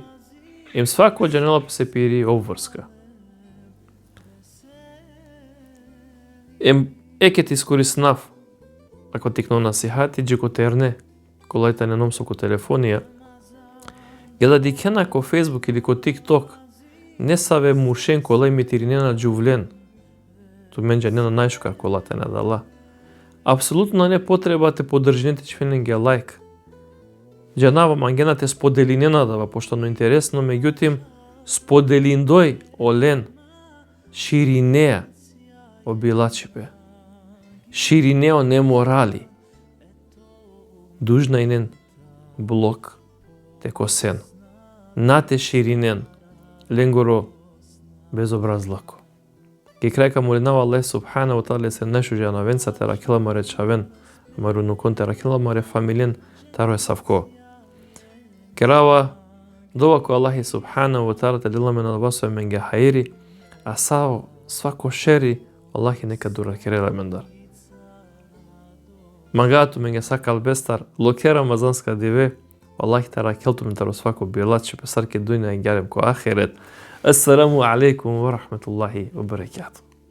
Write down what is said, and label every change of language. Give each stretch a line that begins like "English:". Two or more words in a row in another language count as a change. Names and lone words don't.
Romany: Ем свако джанелапе се пири обврска. Ем екет искориснав, ако тикно насихати, джеко терне, колајта не ном со ко телефонија, геда дикена ко Фейсбук или ко ТикТок, не саве муршен кола ми тиринена џувлен, ту менџа нена најшка колата не дала. Апсолутно не потреба те подржинете чвененге лайк. Джанава мангена те споделинена дава, пошто но интересно, меѓутим, споделиндој олен, ширинеа, обилачипе, ширинео неморали, дужнајнен блок те косен, нате ширинен, ленгоро безобразлако. Ки крајка молинава
Arabic: الله سبحانه وتعالى
Romany: се најшужија на венца те ракила маре чавен, мару нукон те ракила маре фамилен, таро е савко. Керава дова ко
Arabic: الله سبحانه وتعالى
Romany: те деламе на васо менге хаири, а сао свако шери Аллах нека дура керела мендар. Магаату менге сакал бестар, локера мазанска диве, Аллах тара келту мен таро свако билат, че песарке дујна и гјарем ко ахирет.
Arabic: السلام عليكم ورحمة الله وبركاته.